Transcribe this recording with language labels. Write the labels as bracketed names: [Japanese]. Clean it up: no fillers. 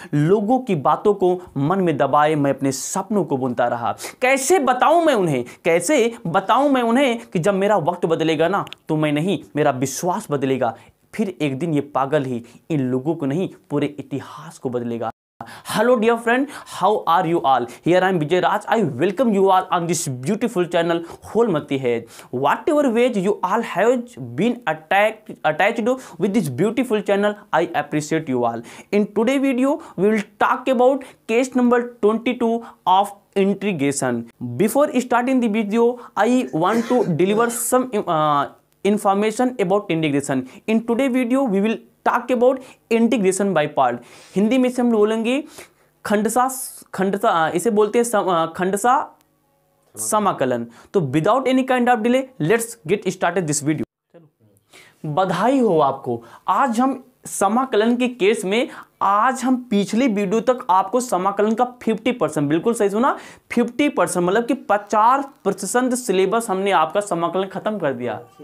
[Hindi] लोगों की बातों को मन में दबाए मैं अपने सपनों को बुनता रहा। कैसे बताऊं मैं उन्हें कि जब मेरा वक्त बदलेगा ना तो मैं नहीं, मेरा विश्वास बदलेगा। फिर एक दिन ये पागल ही इन लोगों को नहीं, पूरे इतिहास को बदलेगा। [English] Hello dear friend, how are you all? Here I am Vijay Raj. I welcome you all on this beautiful channel Holmati Head. Whatever ways you all have been attached with this beautiful channel, I appreciate you all. In today's video, we will talk about case number 22 of integration. Before starting the video, I want to deliver some information about integration. In today's video, we will talk about integration by part. [Hindi] Hindi में से हम बोलेंगे खंडसा इसे बोलते हैं खंडसा समाकलन। तो [English] Without any kind of delay let's get started this video. [Hindi] बधाई हो आपको, आज हम समाकलन के केस में आज हम पिछली वीडियो तक आपको समाकलन का 50%, बिल्कुल सही सुना, 50% मतलब कि 50% सिलेबस हमने आपका समाकलन खत्म कर दिया।